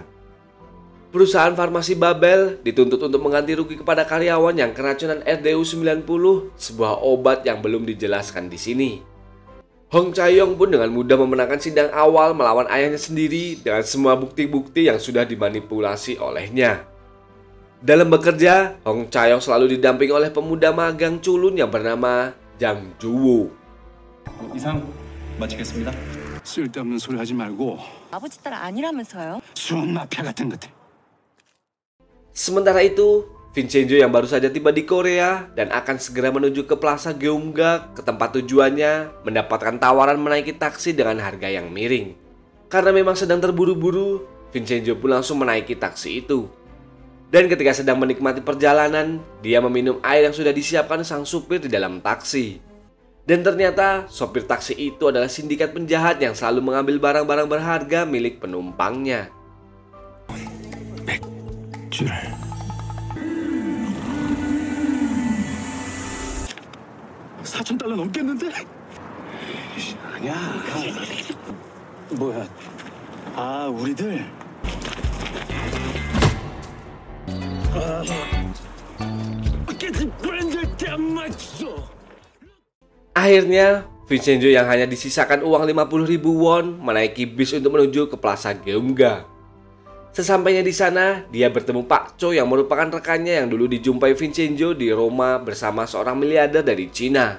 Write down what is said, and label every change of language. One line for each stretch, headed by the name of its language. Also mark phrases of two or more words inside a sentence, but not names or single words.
Indonesian: Perusahaan farmasi Babel dituntut untuk mengganti rugi kepada karyawan yang keracunan RDU-90, sebuah obat yang belum dijelaskan di sini. Hong Chae-yong pun dengan mudah memenangkan sidang awal melawan ayahnya sendiri dengan semua bukti-bukti yang sudah dimanipulasi olehnya. Dalam bekerja, Hong Chae-yong selalu didampingi oleh pemuda magang culun yang bernama Jang Ju-woo.
Korean: 이상 마치겠습니다. 쓸데없는 소리 하지 말고 아버지 딸 아니라면서요? 수원 마피아 같은 것들.
Indonesian: Sementara itu, Vincenzo yang baru saja tiba di Korea dan akan segera menuju ke Plaza Geumga ke tempat tujuannya mendapatkan tawaran menaiki taksi dengan harga yang miring. Karena memang sedang terburu-buru, Vincenzo pun langsung menaiki taksi itu. Dan ketika sedang menikmati perjalanan, dia meminum air yang sudah disiapkan sang supir di dalam taksi. Dan ternyata sopir taksi itu adalah sindikat penjahat yang selalu mengambil barang-barang berharga milik penumpangnya.
Korean: 100줄. $4,000 넘겠는데? 아니야. 뭐야? 아, 우리들.
Indonesian: Akhirnya, Vincenzo yang hanya disisakan uang 50.000 won menaiki bis untuk menuju ke Plaza Geumga. Sesampainya di sana, dia bertemu Pak Cho yang merupakan rekannya yang dulu dijumpai Vincenzo di Roma bersama seorang miliarder dari Cina.